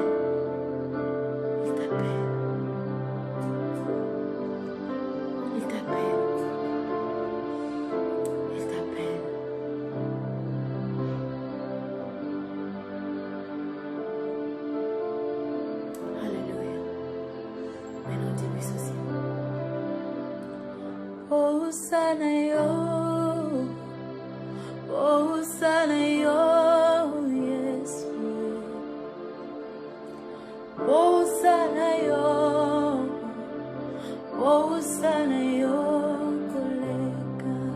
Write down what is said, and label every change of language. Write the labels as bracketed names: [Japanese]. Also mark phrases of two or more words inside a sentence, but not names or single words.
[French] Il t'appelle. Il t'appelle. Il t'appelle. Alléluia. Maintenant, dis-lui ceci. [Lingala] Hosanna yo, Hosanna yo, Yesu. Hosanna yo, Hosanna yo, kolega.